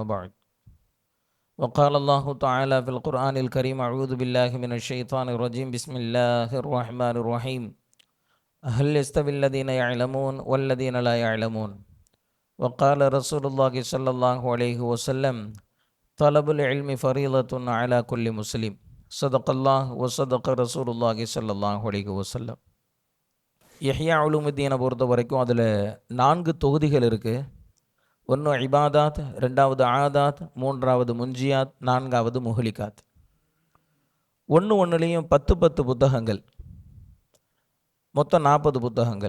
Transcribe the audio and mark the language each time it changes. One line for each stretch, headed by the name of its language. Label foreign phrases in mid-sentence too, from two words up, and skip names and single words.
Arabic: بعد وقال الله تعالى في القرآن الكريم أعوذ بالله من الشيطان الرجيم بسم الله الرحمن الرحيم هل يستوي الذين يعلمون والذين لا يعلمون وقال رسول الله صلى الله عليه وسلم طلب العلم فريضة على كل مسلم صدق الله وصدق رسول الله صلى الله عليه وسلم.
Tamil: இஹ்யா உலூமுத்தீனை பொறுத்த வரைக்கும் அதில் 4 தொகுதிகள் இருக்குது. ஒன்று இபாதாத், 2வது ஆதாத், 3வது முன்ஜியாத், 4வது முஹலிகாத். ஒன்றுலேயும் 10 புத்தகங்கள், மொத்தம் 40 புத்தகங்கள்.